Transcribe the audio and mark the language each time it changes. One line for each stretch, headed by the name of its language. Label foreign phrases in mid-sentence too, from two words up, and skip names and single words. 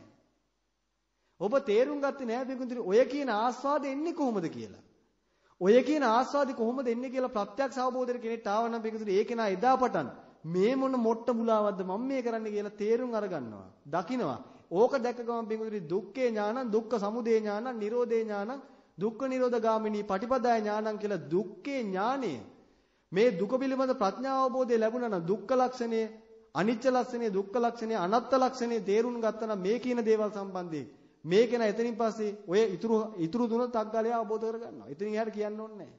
Sinhala: ඔබ තේරුම් ගත්තේ නෑ බිකුඳුරි ඔය කියන ආස්වාද එන්නේ කොහොමද කියලා. ඔය කියන ආස්වාදි කොහොමද එන්නේ කියලා ප්‍රත්‍යක්ෂ අවබෝධයට කෙනෙක්ට ආවනම් බිකුඳුරි ඒක නා එදා පටන් මේ මොන මොට්ට මුලාවක්ද මම මේ කරන්නේ කියලා තේරුම් අරගන්නවා. දකින්නවා. ඕක දැක්ක ගමන් බිකුඳුරි
Pali: දුක්ඛේ ඥානං, දුක්ඛ සමුදය ඥානං, නිරෝධේ ඥානං, දුක්ඛ නිරෝධ ගාමිනී පටිපදාය ඥානං
Sinhala: කියලා දුක්ඛේ ඥානය මේ දුක පිළිබඳ ප්‍රඥා අවබෝධය ලැබුණා නම් දුක්ඛ ලක්ෂණය, අනිච්ච ලක්ෂණය, දුක්ඛ ලක්ෂණය, අනාත්ත ලක්ෂණය තේරුම් ගත්තා නම් මේ කියන දේවල් සම්බන්ධයෙන් මේක න එතනින් පස්සේ ඔය ඉතුරු තුන තග්ගලයා අවබෝධ කරගන්නවා. ඉතින් එයාට කියන්න ඕනේ නැහැ.